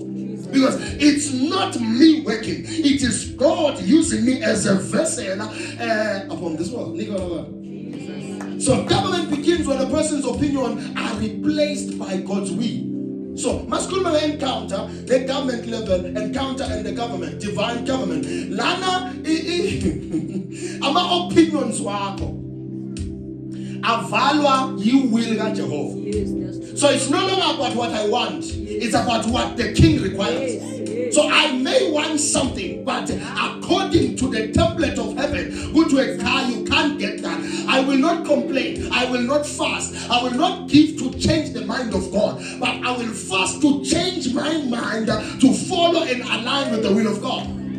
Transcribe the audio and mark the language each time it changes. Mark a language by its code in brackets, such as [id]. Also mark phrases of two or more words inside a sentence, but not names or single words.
[en] Because it's not me working, it is God using me as a vessel upon this world. So government begins when a person's opinion are replaced by God's will. So, masculine encounter, the government level, encounter and the government, divine government. [nd] Lana, ama opinions wako. avalwa yi-will kaJehova. [en] Yes, that's true. So it's no longer about what I want, it's about what the king requires. So I may want something, but according to the template of heaven, which you can't get that. I will not complain, I will not fast, I will not give to change the mind of God, but I will fast to change my mind to follow and align with the will of God.